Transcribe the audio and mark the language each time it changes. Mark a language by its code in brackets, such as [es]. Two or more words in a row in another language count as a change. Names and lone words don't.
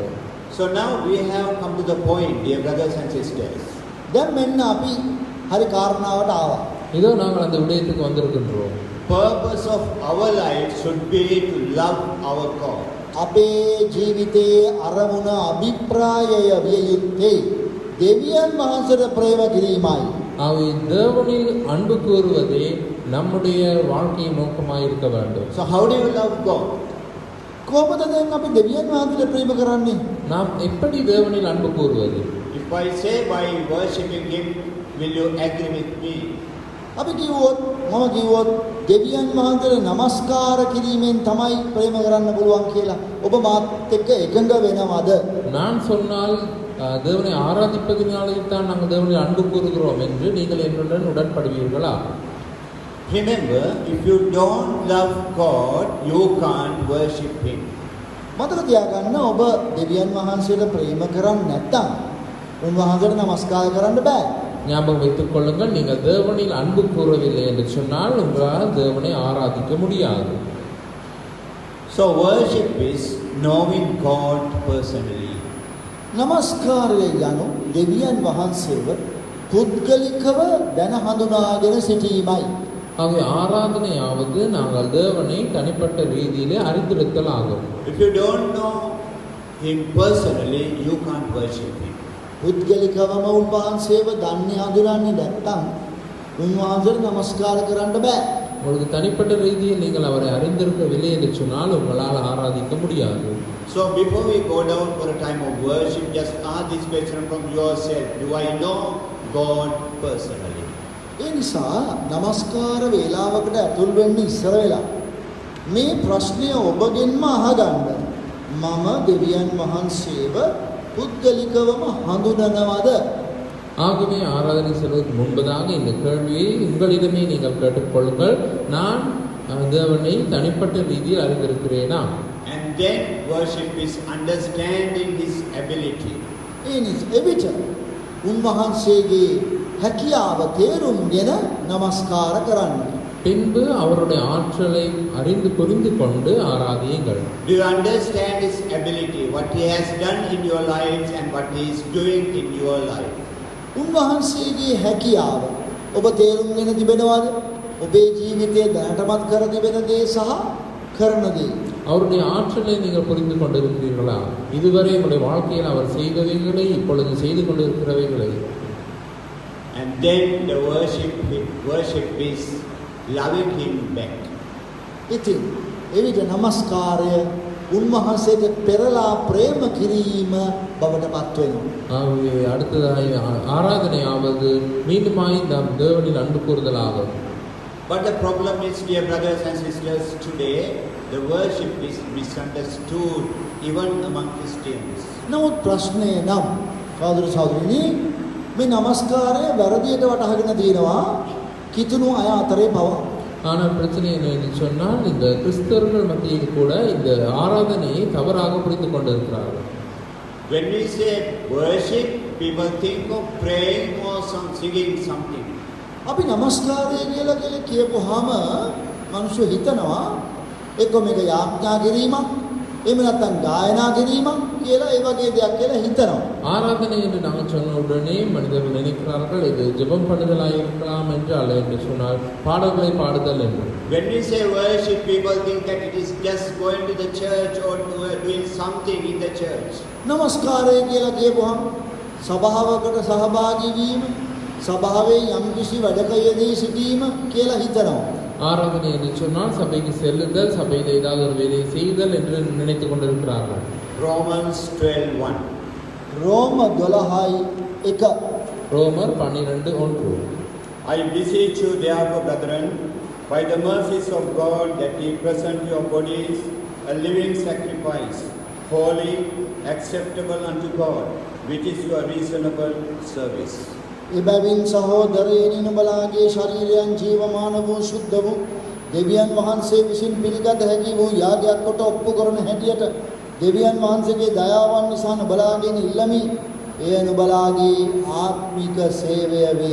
[en] So now we have come to the point, dear brothers and sisters. [si] දැන් මෙන්න අපි හරි කාරණාවට ආවා. [ta] இதோ நாங்கள் அந்த விடயத்துக்கு வந்திருக்கின்றோம். [en] Purpose of our life should be to love our God. [si] අපේ ජීවිතයේ අරමුණ අභිප්‍රායය විය යුත්තේ දෙවියන් වහන්සේට ප්‍රේම කිරීමයි. [ta] ஆகவே தேவனில் அன்பு கூறுவதே நம்முடைய வாழ்க்கையின் நோக்கமாக இருக்க வேண்டும். [en] So how do you love God? [si] කොහොමද දැන් අපි දෙවියන් වහන්සේට ප්‍රේම කරන්නේ? [ta] நாம் எப்படி தேவனில் அன்பு கூறுவது? [en] If I say by worshipping Him, will you agree with me? [si] අපි කිව්වොත් මම කිව්වොත් දෙවියන් වහන්සේට নমස්කාර කිරීමෙන් තමයි ප්‍රේම කරන්න පුළුවන් කියලා ඔබ මාත් එක්ක එකඟ වෙනවද? [ta] நான் சொன்னால் தேவனை ஆராதிப்பதினாலே தான் நாங்கள் தேவனில் அன்பு கூறுகிறோம் என்று நீங்கள் என்னுடன் உடன்படுவீர்களா? [en] Remember, if you don't love God, you can't worship Him. [si] මතක තියාගන්න ඔබ දෙවියන් වහන්සේට ප්‍රේම කරන්නේ නැත්නම් උන්වහන්සේට নমස්කාර කරන්න බෑ. [ta] ஞாபகம் வைத்துக் கொள்ளுங்கள், நீங்கள் தேவனில் அன்பு கூறவில்லை என்று சொன்னால் உங்களால் தேவனை ஆராதிக்க முடியாது. [en] So worship is knowing God personally. [si] নমස්කාරය යනු දෙවියන් වහන්සේව පුද්ගලිකව දැන හඳුනාගෙන සිටීමයි. [ta] ஆகவே ஆராதனையாவது நாங்கள் தேவனை தனிப்பட்ட ரீதியிலே அறிந்திருத்தல் ஆகும். [en] If you don't know Him personally, you can't worship Him. [si] පුද්ගලිකවම උන්වහන්සේව දන්නේ හඳුනන්නේ නැත්නම් උන්වහන්සේට নমස්කාර කරන්න බෑ. [ta] உங்களுக்கு தனிப்பட்ட ரீதியில் நீங்கள் அவரை அறிந்திருக்கவில்லை என்று சொன்னால் உங்களால் ஆராதிக்க முடியாது. [en] So before we go down for a time of worship, just ask this question from yourself. Do I know God personally? [si] ඒ නිසා নমස්කාර වේලාවකට ඇතුල් වෙන්න ඉස්සර වෙලා මේ ප්‍රශ්නය ඔබගෙන්ම අහගන්න. මම දෙවියන් වහන්සේව පුද්ගලිකවම හඳුනනවද? [ta] ஆகவே ஆராதனை செல்வதற்கு முன்பதாக இந்த கேள்வியை உங்களிடமே நீங்கள் கேட்டுக்கொள்ளுங்கள். நான் தேவனை தனிப்பட்ட ரீதியில் அறிந்திருக்கிறேனா? [en] And then worship is understanding His ability. [si] එවිට උන්වහන්සේගේ හැකියාව තේරුම්ගෙන নমස්කාර කරන්න. [ta] பின்பு அவருடைய ஆற்றலை அறிந்து புரிந்து கொண்டு ஆராதியுங்கள். [en] Do you understand His ability, what He has done in your lives and what He is doing in your life? [si] උන්වහන්සේගේ හැකියාව ඔබ තේරුම්ගෙන තිබෙනවද? ඔබේ ජීවිතයේ දැනටමත් කර තිබෙන දේ සහ කරන දේ. [ta] அவருடைய ஆற்றலை நீங்கள் புரிந்து கொண்டிருக்கிறீர்களா? இதுவரை உங்களுடைய வாழ்க்கையில் அவர் செய்தவைகளை இப்பொழுது செய்து கொண்டிருக்கிறவைகளை. [en] And then the worship is loving Him back. [si] ඉතින් එවිට নমස්කාරය උන්වහන්සේට පෙරලා ප්‍රේම කිරීම බවට පත් වෙනවා. [ta] ஆகவே அடுத்ததாய் ஆராதனையாவது மீண்டுமாய் நாம் தேவனில் அன்பு கூறுதலாகும். [en] But the problem is, dear brothers and sisters, today the worship is misunderstood even among Christians. [si] නමුත් ප්‍රශ්නය නම් සහෝදර සහෝදරිනි මේ নমස්කාරය වැරදියට වටහාගෙන තියෙනවා කිතුණු අය අතරේ පවා. [ta] ஆனால் பிரச்சனை என்ன என்று சொன்னால் இந்த கிறிஸ்தவர்கள் மத்தியில் கூட இந்த ஆராதனையை தவறாக புரிந்து கொண்டிருக்கிறார்கள். [en] When we say worship, people think of praying or singing something. [si] අපි নমස්කාරය කියලා කියපුවාම මිනිස්සු හිතනවා එක්ක මේක යාඥා කිරීමක් එහෙම නැත්නම් ගායනා කිරීමක් කියලා ඒ වගේ දෙයක් කියලා හිතනවා. [ta] ஆராதனை என்று நாங்கள் சொன்ன உடனே மனிதர்கள் நினைக்கிறார்கள் இது ஜெபம் பண்ணுதலாக இருக்கலாம் என்று அல்ல என்று சொன்னால் பாடல்களை பாடுதல் என்று. [en] When we say worship, people think that it is just going to the church or doing something in the church. [si] নমස්කාරය කියලා කියපුවාම සභාවකට සහභාගී වීම සභාවේ යම්කිසි වැඩක යෙදී සිටීම කියලා හිතනවා. [ta] ஆராதனை என்று சொன்னால் சபைக்கு செல்லுதல், சபையில் ஏதாவது ஒரு வேலையை செய்தல் என்று நினைத்துக் கொண்டிருக்கிறார்கள். [en] Romans 12:1. [si] රෝම 12:1 [ta] ரோமர் 12:1. [en] I beseech you therefore, brethren, by the mercies of God, that ye present your bodies a living sacrifice, holy, acceptable unto God, which is your reasonable service. [si] එබැවින් සහෝදරයනි නුඹලාගේ ශරීරයන් ජීවමාන වූ සුද්ධ වූ දෙවියන් වහන්සේ විසින් පිළිගත හැකි වූ යාගයක් කොට ඔප්පු කරන හැටියට දෙවියන් වහන්සේගේ දයාවන් නිසා නුඹලාගෙන් ඉල්ලමි. එය නුඹලාගේ ආත්මික සේවය වේ.